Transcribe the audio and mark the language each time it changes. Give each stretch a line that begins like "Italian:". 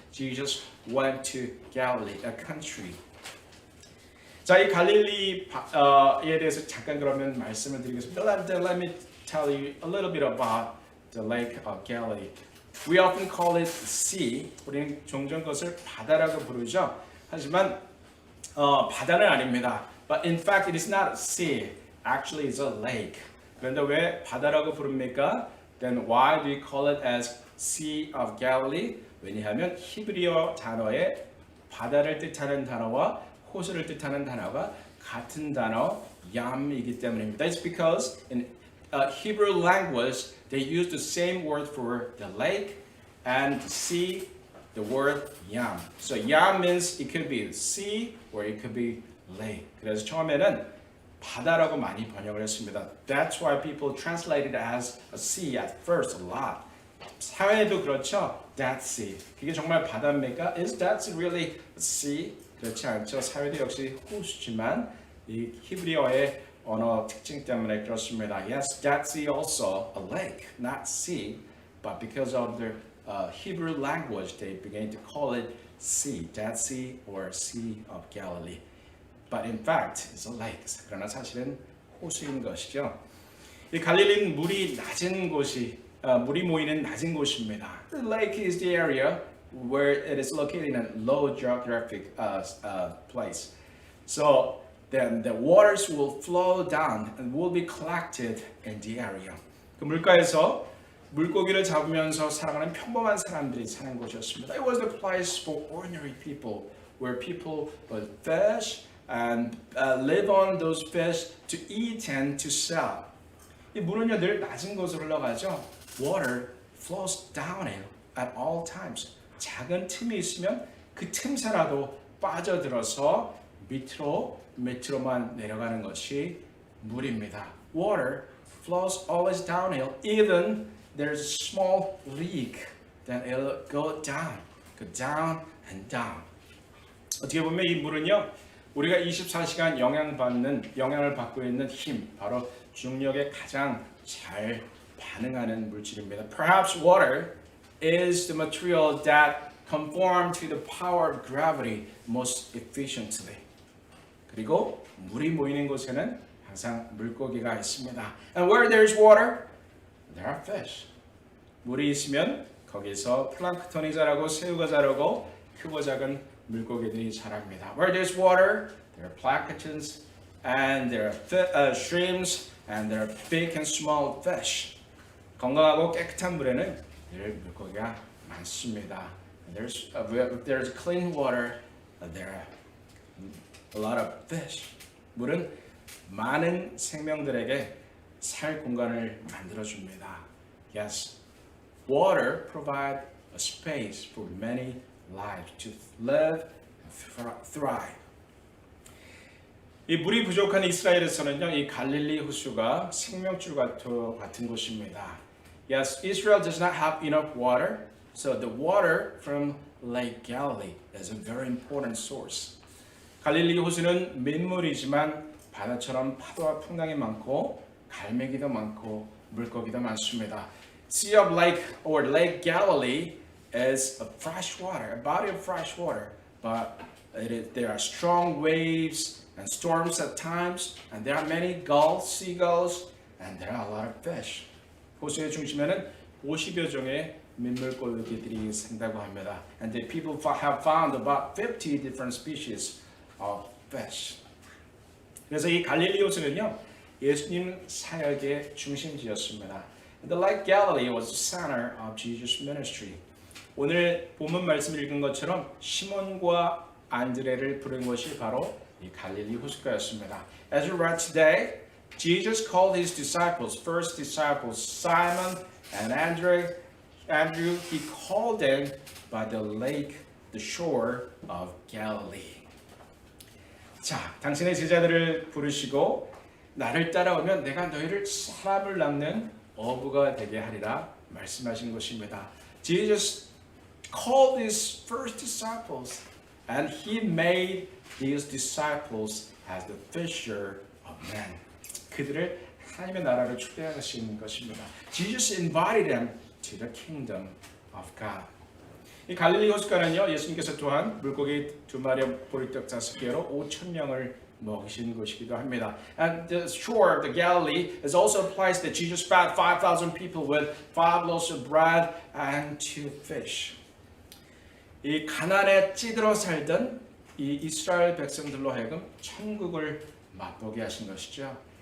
English: Jesus went to Galilee, a country.
Korean: 자, 이 갈릴리에 대해서 잠깐 그러면 말씀을 드리겠습니다.
English: Let me tell you a little bit about the Lake of Galilee. We often call it sea.
Korean: 우리는 종종 그것을 바다라고 부르죠. 하지만 바다는 아닙니다.
English: But in fact, it is not a sea. Actually, it's a lake.
Korean: 그런데 왜 바다라고 부릅니까?
English: Then why do we call it as Sea of Galilee?
Korean: 왜냐하면 히브리어 단어에 바다를 뜻하는 단어와 호수를 뜻하는 단어가 같은 단어 yam이기 때문입니다.
English: It's because in Hebrew language they use the same word for the lake and sea, the word yam. So yam means it could be sea or it could be lake.
Korean: 그래서 처음에는 바다라고 많이 번역을 했습니다.
English: That's why people translate it as a sea at first a lot.
Korean: 사회도 그렇죠.
English: That sea.
Korean: 그게 정말 바다입니까?
English: Is that really a sea?
Korean: 그렇지 않죠. 사회도 역시 호수지만 이 히브리어의 언어 특징 때문에 그렇습니다.
English: Yes, that sea also a lake, not sea, but because of the Hebrew language, they began to call it sea, that sea or Sea of Galilee. But in fact, it's a lake.
Korean: 그러나 사실은 호수인 것이죠. 이 갈릴리는 물이 낮은 곳이 물이 모이는 낮은 곳입니다.
English: The lake is the area where it is located in a low geographic place. So then the waters will flow down and will be collected in the area.
Korean: 그 물가에서 물고기를 잡으면서 살아가는 평범한 사람들이 사는 곳이었습니다.
English: It was the place for ordinary people, where people would fish and live on those fish to eat and to sell.
Korean: 이 물은요 늘 낮은 곳으로 흘러가죠.
English: Water flows downhill at all times.
Korean: 작은 틈이 있으면 그 틈새라도 빠져들어서 밑으로만 내려가는 것이 물입니다.
English: Water flows always downhill. Even there's a small leak, then it'll go down and down.
Korean: 어떻게 보면 이 물은요, 우리가 24시간 영향을 받고 있는 힘, 바로 중력에 가장 잘 반응하는 물질입니다.
English: Perhaps water is the material that conform to the power of gravity most efficiently.
Korean: 그리고 물이 모이는 곳에는 항상 물고기가 있습니다.
English: And where there's water, there are fish.
Korean: 물이 있으면 거기서 플랑크톤이 자라고 새우가 자라고 크고 작은 물고기들이 자랍니다.
English: Where there's water, there are planktons and there are shrimps and there are big and small fish.
Korean: 건강하고 깨끗한 물에는 늘 물고기가 많습니다.
English: There's clean water, there are a lot of fish.
Korean: 물은 많은 생명들에게 살 공간을 만들어줍니다.
English: Yes, water provide a space for many lives to live and thrive.
Korean: 이 물이 부족한 이스라엘에서는요, 이 갈릴리 호수가 생명줄 같은 곳입니다.
English: Yes, Israel does not have enough water, so the water from Lake Galilee is a very important source.
Korean: 갈릴리 호수는 민물이지만 바다처럼 파도와 풍랑이 많고 갈매기도 많고 물고기도 많습니다.
English: Sea of Lake or Lake Galilee is a fresh water, a body of fresh water, but there are strong waves and storms at times, and there are many gulls, seagulls, and there are a lot of fish.
Korean: 호수의 중심에는 50여 종의 민물고기들이 산다고 합니다.
English: And the people have found about 50 different species of fish.
Korean: 그래서 이 갈릴리 호수는요, 예수님 사역의 중심지였습니다.
English: The Lake Galilee was the center of Jesus' ministry.
Korean: 오늘 본문 말씀 읽은 것처럼 시몬과 안드레를 부른 것이 바로 이 갈릴리 호숫가였습니다.
English: As we read today, Jesus called his disciples, first disciples Simon and Andrew. He called them by the lake, the shore of Galilee.
Korean: 자, 당신의 제자들을 부르시고 나를 따라오면 내가 너희를 사람을 낳는 어부가 되게 하리라 말씀하신 것입니다.
English: Jesus called his first disciples and he made these disciples as the fisher of men.
Korean: 그들을 하나님의 나라로 초대하시는 것입니다.
English: Jesus invited them to the kingdom of God.
Korean: 이 갈릴리 호숫가는요, 예수님께서 또한 물고기 2마리, 보리떡 5개로 5,000명을 먹이신 곳이기도 합니다.
English: And the shore of the Galilee is also a place that Jesus fed 5,000 people with 5 loaves of bread and 2 fish.
Korean: 이 가난에 찌들어 살던 이 이스라엘 백성들로 하여금 천국을 맛보게 하신 것이죠.